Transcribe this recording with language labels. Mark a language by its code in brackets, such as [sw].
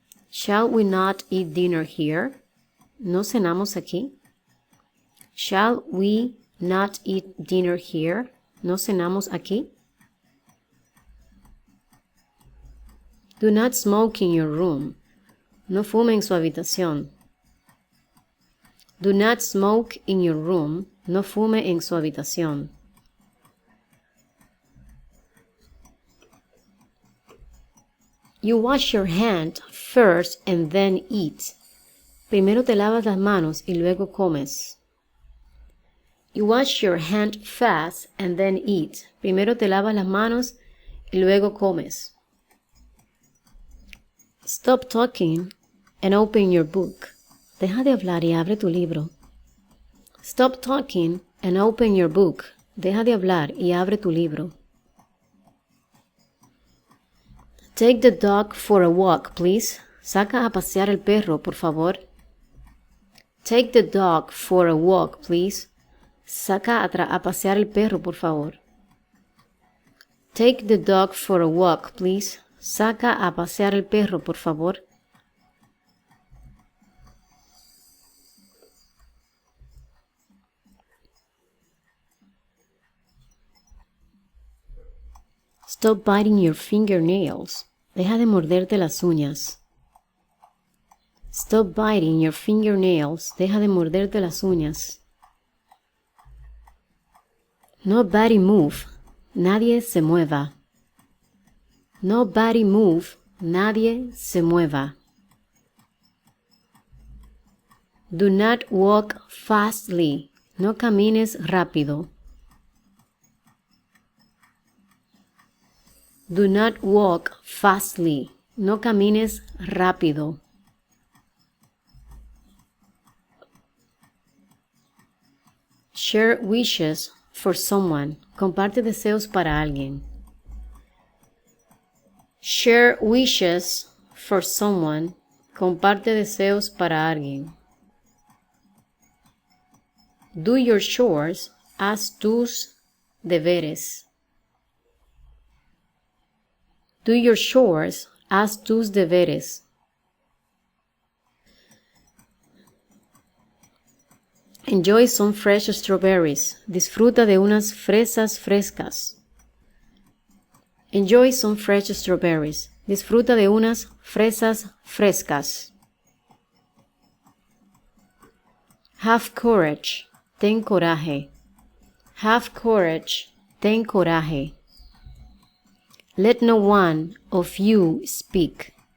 [en] Shall we not eat dinner here? [es] ¿No cenamos aquí? [en] Shall we not eat dinner here? [es] ¿No cenamos aquí? [en] Do not smoke in your room. [es] No fume en su habitación. [en] Do not smoke in your room. [es] No fume en su habitación. [en] You wash your hand first and then eat. [es] Primero te lavas las manos y luego comes. [en] You wash your hand fast and then eat. [es] Primero te lavas las manos y luego comes. [en] Stop talking and open your book. [es] Deja de hablar y abre tu libro. [en] Stop talking and open your book. [es] Deja de hablar y abre tu libro. [en] Take the dog for a walk, please. [es] Saca a pasear el perro, por favor. [en] Take the dog for a walk, please. [es] Saca a pasear el perro, por favor. [en] Take the dog for a walk, please. [es] Saca a pasear el perro, por favor. [en] Stop biting your fingernails. [es] Deja de morderte las uñas. [en] Stop biting your fingernails. [es] Deja de morderte las uñas. [en] Nobody move. [es] Nadie se mueva. [en] Nobody move. [es] Nadie se mueva. [en] Do not walk fastly. [es] No camines rápido. [en] Do not walk fastly. [es] No camines rápido. [en] Share wishes for someone. [es] Comparte deseos para alguien. [en] Share wishes for someone. [es] Comparte deseos para alguien. [en] Do your chores. [es] Haz tus deberes. [en] Do your chores. [es] Haz tus deberes. [en] Enjoy some fresh strawberries. [es] Disfruta de unas fresas frescas. [en] Enjoy some fresh strawberries. [es] Disfruta de unas fresas frescas. [en] Have courage. [es] Ten coraje. [en] Have courage. Ten coraje. Let no one of you speak.